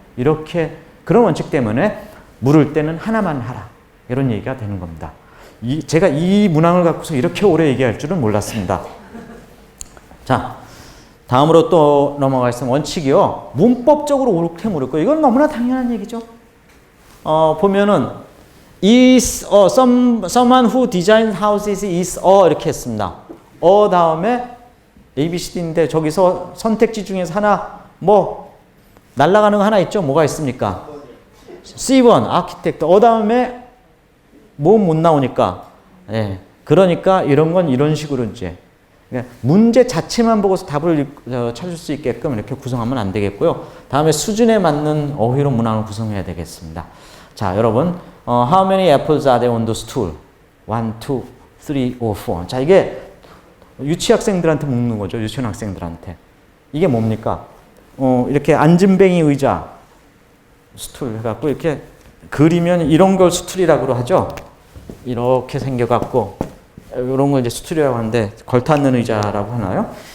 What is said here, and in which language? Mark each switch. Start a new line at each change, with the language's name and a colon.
Korean: 이렇게 그런 원칙 때문에 물을 때는 하나만 하라. 이런 얘기가 되는 겁니다. 제가 이 문항을 갖고서 이렇게 오래 얘기할 줄은 몰랐습니다. 자, 다음으로 또 넘어가겠습니다. 원칙이요. 문법적으로 옳게 물을 거예요. 이건 너무나 당연한 얘기죠. 보면은
English: is someone who designs houses is
Korean: 이렇게 했습니다. 다음에 A, B, C, D인데 저기서 선택지 중에서 하나 날아가는 거 하나 있죠? 뭐가 있습니까? C1, 아키텍트. 다음에 못 나오니까. 예. 그러니까 이런 건 이런 식으로 이제 문제 자체만 보고서 답을 찾을 수 있게끔 이렇게 구성하면 안 되겠고요. 다음에 수준에 맞는 어휘로 문항을 구성해야 되겠습니다. 자, 여러분,
English: how many apples are there on the stool? 1, 2, 3, or 4.
Korean: 자, 이게 유치학생들한테 묻는 거죠. 유치원 학생들한테. 이게 뭡니까? 이렇게 앉은뱅이 의자, 스툴 해갖고 이렇게 그리면 이런 걸 스툴이라고 하죠. 이렇게 생겨갖고 이런 걸 이제 스툴이라고 하는데 걸터앉는 의자라고 하나요?